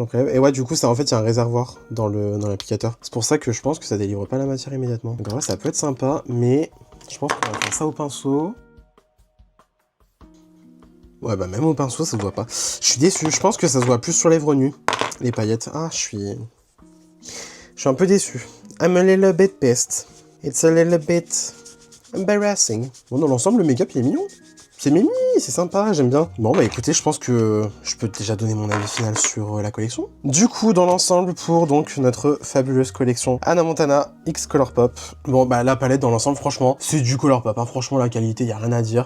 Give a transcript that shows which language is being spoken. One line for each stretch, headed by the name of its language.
French: Et ouais, du coup, ça, en fait, il y a un réservoir dans l'applicateur. C'est pour ça que je pense que ça délivre pas la matière immédiatement. Donc en vrai, ça peut être sympa, mais je pense qu'on va faire ça au pinceau. Ouais, bah même au pinceau, ça se voit pas. Je suis déçu. Je pense que ça se voit plus sur lèvres nues, les paillettes. Ah, je suis un peu déçu.
English: I'm a little bit pissed. It's a little bit embarrassing.
French: Bon, dans l'ensemble, le make-up, il est mignon. C'est mimi, c'est sympa, j'aime bien. Bon, bah écoutez, je pense que je peux déjà donner mon avis final sur la collection. Du coup, dans l'ensemble, pour donc notre fabuleuse collection Hannah Montana X Colourpop. Bon, bah la palette, dans l'ensemble, franchement, c'est du Colourpop. Hein. Franchement, la qualité, y a rien à dire.